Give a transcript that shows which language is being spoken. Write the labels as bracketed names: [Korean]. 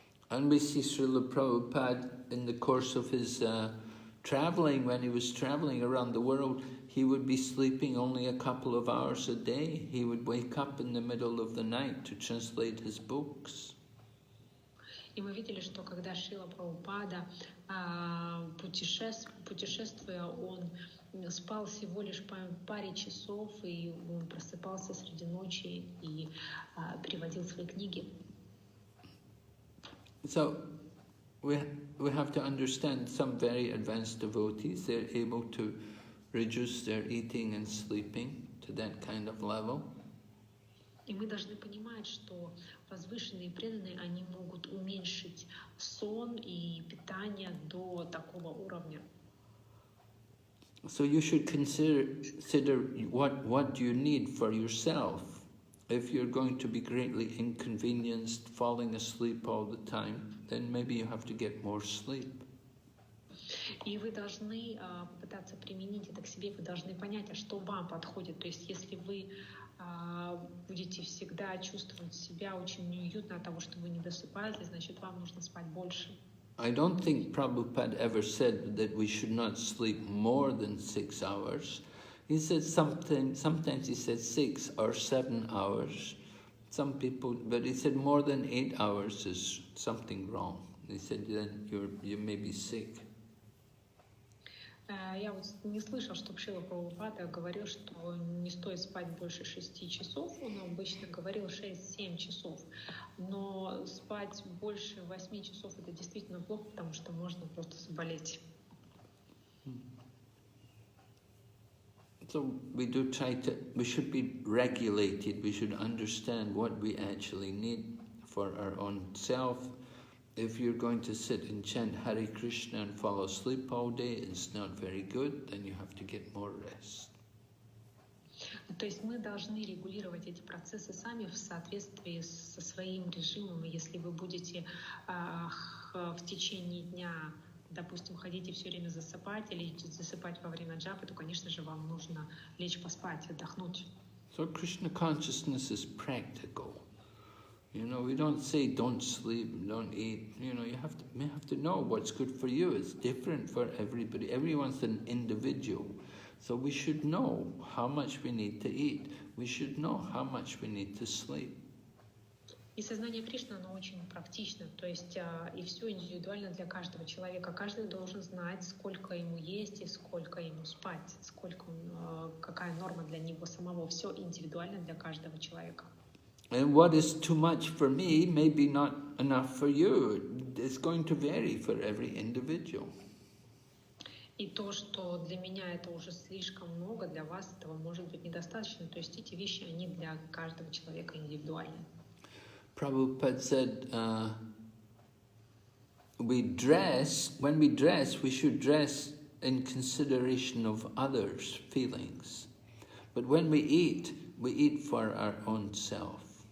[English] And we see Srila Prabhupada in the course of his traveling, when he was traveling around the world, he would be sleeping only a couple of hours a day. He would wake up in the middle of the night to translate his books. [Russian] И мы видели, что когда Шрила Прабхупада, путешествуя, он спал всего лишь по паре часов, и он просыпался среди ночи и переводил свои книги. [English] So we have to understand some very advanced devotees, they're able to reduce their eating and sleeping to that kind of level. [Russian] И мы должны понимать, что возвышенные преданные, они могут уменьшить сон и питание до такого уровня. [English] So you should consider what you need for yourself. If you're going to be greatly inconvenienced, falling asleep all the time, then maybe you have to get more sleep. [Russian] И вы должны попытаться применить это к себе, вы должны понять, а что вам подходит. То есть если вы будете всегда чувствовать себя очень неуютно от того, что вы не досыпаете, значит, вам нужно спать больше. [English] I don't think Prabhupada ever said that we should not sleep more than 6 hours. He said sometimes he said 6 or 7 hours. Some people, but he said more than 8 hours is something wrong. He said then you may be sick. [Russian] Я вот не слышал, чтобы Шрила Прабхупада говорил, что не стоит спать больше 6 часов. Он обычно говорил 6-7 часов. Но спать больше 8 часов — это действительно плохо, потому что можно просто заболеть. [English] So we should be regulated, we should understand what we actually need for our own self. If you're going to sit and chant Hare Krishna and fall asleep all day, it's not very good, then you have to get more rest. [Russian] То есть мы должны регулировать эти процессы сами в соответствии со своим режимом. И если вы будете в течение дня, допустим, ходите все время засыпать или засыпать во время джапы, то, конечно же, вам нужно лечь поспать, отдохнуть. [English] So Krishna consciousness is practical. You know, we don't say don't sleep, don't eat. You know, you have to know what's good for you. It's different for everybody. Everyone's an individual. So we should know how much we need to eat. We should know how much we need to sleep. [Russian] И сознание Кришны, оно очень практично. То есть и все индивидуально для каждого человека. Каждый должен знать, сколько ему есть и сколько ему спать, какая норма для него самого. Все индивидуально для каждого человека. [English] And what is too much for me may be not enough for you. It's going to vary for every individual. [Russian] И то, что для меня это уже слишком много, для вас этого может быть недостаточно. То есть эти вещи, они для каждого человека индивидуальны. [English] Prabhupada said, when we dress, we should dress in consideration of others' feelings. But when we eat for our own self.